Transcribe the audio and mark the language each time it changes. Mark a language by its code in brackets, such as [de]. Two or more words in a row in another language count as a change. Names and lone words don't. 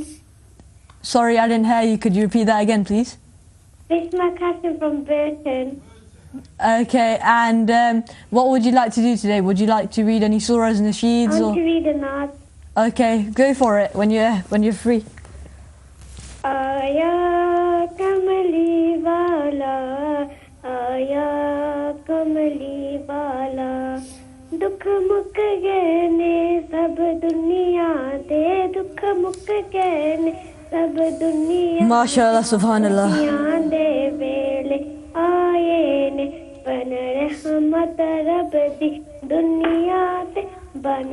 [en] Sorry, I didn't hear you. Could you repeat that again, please? Bisma Kasim from Britain. Okay, and what would you like to do today? Would you like to read any surahs and I nasheeds? want to read a naat. Okay, go for it when you're free. [pa] ਆਇਆ ਕਮਲੀ ਵਾਲਾ, ਆਇਆ ਕਮਲੀ ਵਾਲਾ. ਦੁੱਖ ਮੁੱਕ ਗਏ ਨੇ ਸਭ ਦੁਨੀਆ ਦੇ ਦੁੱਖ ਮੁੱਕ ਗਏ ਨੇ ਸਭ ਦੁਨੀਆ [ar] ما شاء الله، سبحان الله. [pa] ਦੇ ਵੇਲੇ ਆਏ ਨੇ ਬਣ ਰਹਿਮਤ ਰੱਬ ਦੀ ਦੁਨੀਆ ਤੇ ਬਣ